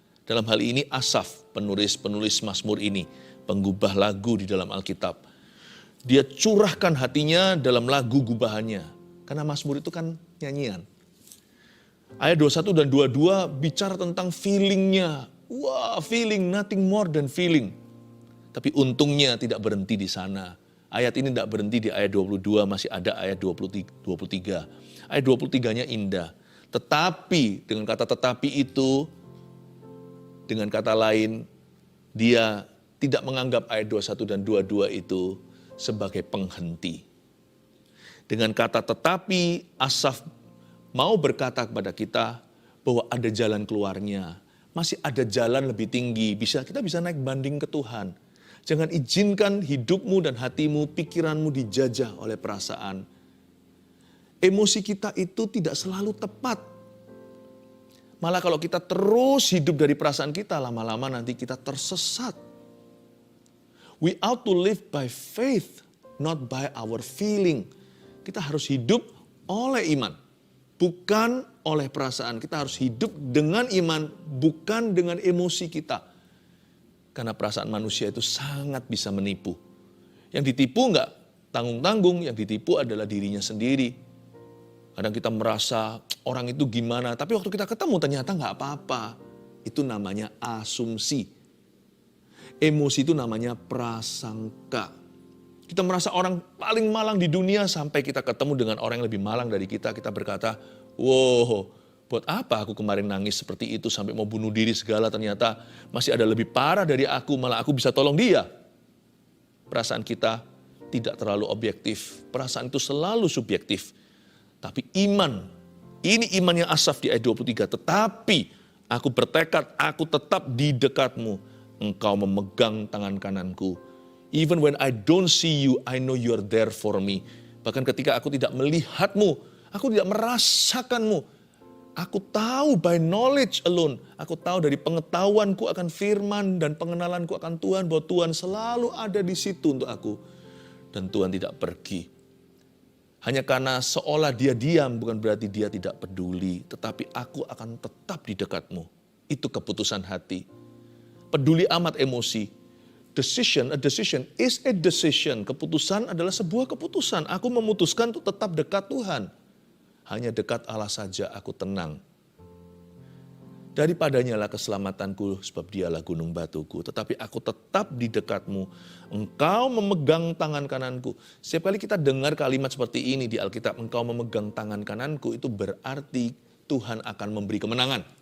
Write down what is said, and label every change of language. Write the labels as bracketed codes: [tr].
[id] Dalam hal ini Asaf, penulis Mazmur ini, penggubah lagu di dalam Alkitab. Dia curahkan hatinya dalam lagu gubahannya. Karena Mazmur itu kan nyanyian. Ayat 21 dan 22 bicara tentang feelingnya. [en] Wah, feeling, nothing more than feeling. [id] Tapi untungnya tidak berhenti di sana. Ayat ini tidak berhenti di ayat 22, masih ada ayat 23. Ayat 23-nya indah. Tetapi, dengan kata tetapi itu, dengan kata lain, dia tidak menganggap ayat 21 dan 22 itu sebagai penghenti. Dengan kata tetapi, Asaf mau berkata kepada kita bahwa ada jalan keluarnya. Masih ada jalan lebih tinggi, kita bisa naik banding ke Tuhan. Jangan izinkan hidupmu dan hatimu, pikiranmu dijajah oleh perasaan. Emosi kita itu tidak selalu tepat. Malah kalau kita terus hidup dari perasaan kita, lama-lama nanti kita tersesat. [en] We ought to live by faith, not by our feeling. [id] Kita harus hidup oleh iman, bukan oleh perasaan. Kita harus hidup dengan iman, bukan dengan emosi kita. Karena perasaan manusia itu sangat bisa menipu. Yang ditipu enggak tanggung-tanggung, yang ditipu adalah dirinya sendiri. Kadang kita merasa orang itu gimana, tapi waktu kita ketemu ternyata nggak apa-apa. Itu namanya asumsi. Emosi itu namanya prasangka. Kita merasa orang paling malang di dunia sampai kita ketemu dengan orang yang lebih malang dari kita. Kita berkata, wow, buat apa aku kemarin nangis seperti itu sampai mau bunuh diri segala, ternyata masih ada lebih parah dari aku, malah aku bisa tolong dia. Perasaan kita tidak terlalu objektif. Perasaan itu selalu subjektif. Tapi iman, ini iman yang Asaf di ayat 23. Tetapi aku bertekad, aku tetap di dekatmu. Engkau memegang tangan kananku. [en] Even when I don't see you, I know you are there for me. [id] Bahkan ketika aku tidak melihatmu, aku tidak merasakanmu. Aku tahu [en] by knowledge alone. [id] Aku tahu dari pengetahuanku akan firman dan pengenalanku akan Tuhan. Bahwa Tuhan selalu ada di situ untuk aku. Dan Tuhan tidak pergi. Hanya karena seolah dia diam bukan berarti dia tidak peduli. Tetapi aku akan tetap di dekatmu. Itu keputusan hati. Peduli amat emosi. [en] A decision is a decision. [id] Keputusan adalah sebuah keputusan. Aku memutuskan untuk tetap dekat Tuhan. Hanya dekat Allah saja aku tenang. Daripadanya lah keselamatanku, sebab dialah gunung batuku. Tetapi aku tetap di dekatmu. Engkau memegang tangan kananku. Setiap kali kita dengar kalimat seperti ini di Alkitab, engkau memegang tangan kananku, itu berarti Tuhan akan memberi kemenangan.